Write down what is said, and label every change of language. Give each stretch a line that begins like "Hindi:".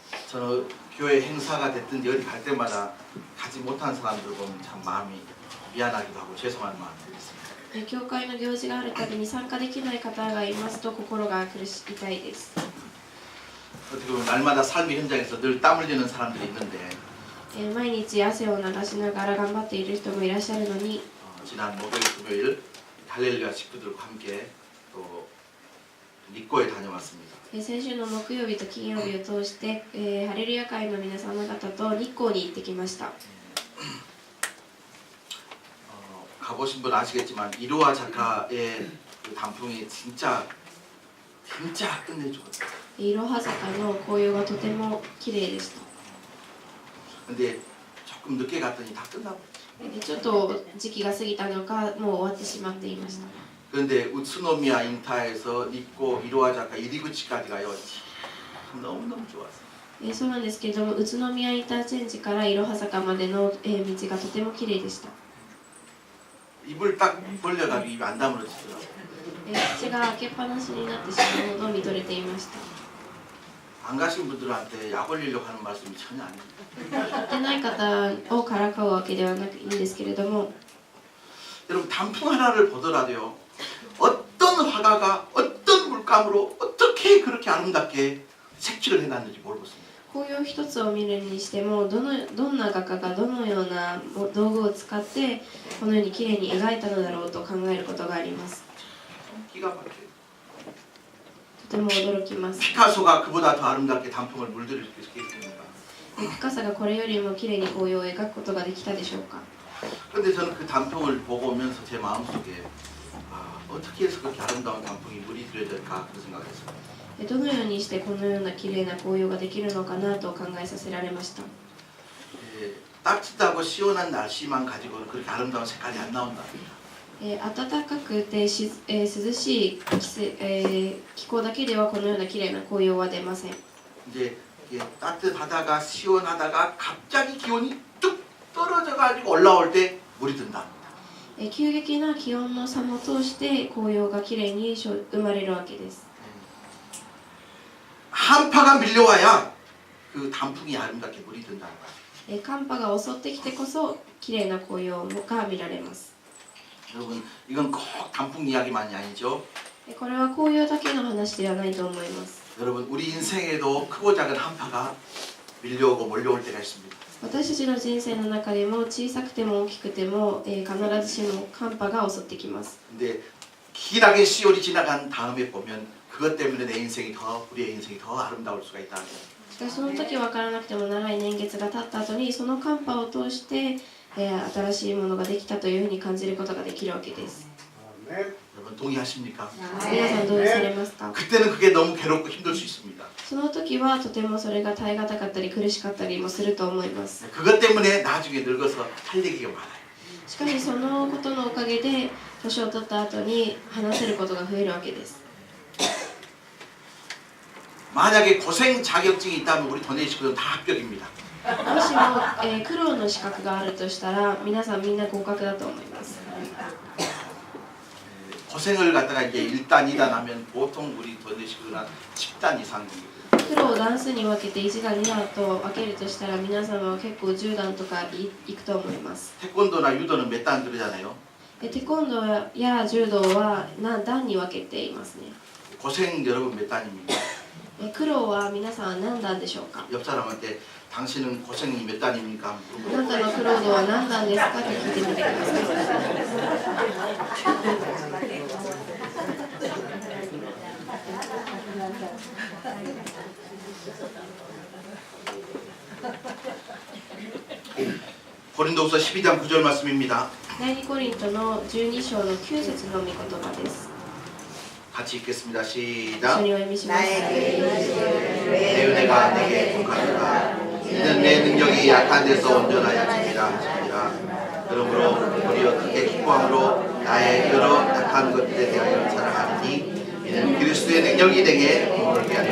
Korean: 저는 교회 행사가 됐든지 어디 갈 때마다 가지 못한 사람들 보면 참 마음이 미안하기도 하고 죄송한 마음이 들습니다.
Japanese: 教会の行事があるたびに参加できない方がいますと心が苦し痛いです。
Korean: 어떻게 보면 날마다 삶의 현장에서 늘 땀 흘리는 사람들이 있는데
Japanese: 毎日汗を流しながら頑張っている人もいらっしゃるのに
Korean: 지난 목요일 금요일 할렐루야 식구들과 함께 또 니꼬에 다녀왔습니다.
Japanese: 先週の木曜日と金曜日を通して、ハレルヤ会の皆様方と日光に行ってきました。
Korean: 가보신 분 아시겠지만 이루와 작가의 그 단풍이 진짜 끝내주거든요.
Japanese: いろは坂の紅葉がとても綺麗でした。
Korean: 근데 조금 늦게 갔더니 다 끝나버렸죠.
Japanese: ちょっと時期が過ぎたのかもう終わってしまっていました。
Korean: 그런데 우츠노미야 인타에서 니꼬 이루와 작가 이리구치까지 가요. 너무너무 좋았어요.
Japanese: そうなんですけれども、宇都宮インターチェンジからいろは坂までの道がとても綺麗でした。
Korean: 입을 딱 벌려가지고 입이 안 다물어지더라고요.
Japanese: 口が開けっぱなしになってしまうほど見とれていました。
Korean: 안 가신 분들한테 약 올리려고 하는 말씀이 전혀 아닙니다.
Japanese: 行ってない方をからかうわけではなくいいんですけれども、
Korean: 여러분 단풍 하나를 보더라도요. 어떤 화가가 어떤 물감으로 어떻게 그렇게 아름답게 색칠을 해놨는지 모르겠습니다.
Japanese: 紅葉一つを見るにしてもどんな画家がどのような道具を使ってこのように綺麗に描いたのだろうと考えることがあります。
Korean: 기가 막혀요.
Japanese: とても驚きます。
Korean: 피카소가 그보다 더 아름답게 단풍을 물들일 수 있겠습니까?
Japanese: ピカソがこれよりも綺麗に紅葉を描くことができたでしょうか。
Korean: 그런데 저는 그 단풍을 보고 오면서 제 마음속에 어떻게 해서 그렇게 아름다운 단풍이 물이 들여질까 그런 생각을 했어요.
Japanese: どのようにしてこのような綺麗な紅葉ができるのかなと考えさせられました。
Korean: 따뜻하고 시원한 날씨만 가지고는 그렇게 아름다운 색깔이 안 나온다.
Japanese: 暖かくて涼しい気候だけではこのような綺麗な紅葉は出ません。
Korean: 이제 따뜻하다가 시원하다가 갑자기 기온이 뚝 떨어져가지고 올라올 때 물이 든다.
Japanese: 急激な気温の差も通して紅葉が綺麗に生まれるわけです。
Korean: 한파가 밀려와야 그 단풍이 아름답게 물이 든다는 거예요.
Japanese: 寒波が襲ってきてこそ綺麗な紅葉が見られます。
Korean: 여러분 이건 꼭 단풍 이야기만이 아니죠.
Japanese: これは紅葉だけの話ではないと思います。
Korean: 여러분 우리 인생에도 크고 작은 한파가 밀려오고 몰려올 때가 있습니다.
Japanese: 私たちの人生の中でも小さくても大きくても、必ずしも寒波が襲ってきます。
Korean: 근데 길하게 시월이 지나간 다음에 보면 그것 때문에 내 인생이 더 우리의 인생이 더 아름다울 수가 있다.
Japanese: しかしその時分からなくても長い年月が経った後にその寒波を通して、新しいものができたというふうに感じることができるわけです。
Korean: 여러분 동의하십니까?
Japanese: 皆さんどうされますか？
Korean: 그때는 그게 너무 괴롭고 힘들 수 있습니다.
Japanese: その時はとてもそれが耐え難かったり苦しかったりもすると思います。
Korean: 그것 때문에 나중에 늙어서 할 얘기가 많아요.
Japanese: しかしそのことのおかげで年を取った後に話せることが増えるわけです。
Korean: 만약에 고생 자격증이 있다면 우리 도내 식구들은 다 합격입니다.
Japanese: もしも、苦労の資格があるとしたら皆さんみんな合格だと思います。
Korean: 고생을 갖다가 이제 1단, 2단 하면 보통 우리 도내 식구들은 한 10단 이상 됩니다.
Japanese: 苦労を段数に分けて1段2段と分けるとしたら皆様は結構10段とかいくと思います。
Korean: 태권도나 유도는 몇 단 그러잖아요.
Japanese: テコンドーや柔道は何段に分けていますね。
Korean: 고생 여러분 몇 단입니까?
Japanese: 苦労は皆さん何段でしょうか？
Korean: 옆 사람한테 당신은 고생이 몇 단입니까?
Japanese: あなたの苦労度は何段ですかと聞いてみてください。
Korean: 고린도후서 12장 9절 말씀입니다.
Japanese: 第2コリントの12章の9節の御言葉です。
Korean: 같이 읽겠습니다.
Japanese: 一
Korean: 시작.
Japanese: 緒にお読みします。
Korean: 내 은혜가 내게 독하도다. 이는 내 능력이 약한 데서 온전하였습니다. 그러므로 우리 어떻게 기뻐함으로 나의 여러 약한 것들에 대하여 자랑하리니 이는 그리스도의 능력이 내게 힘을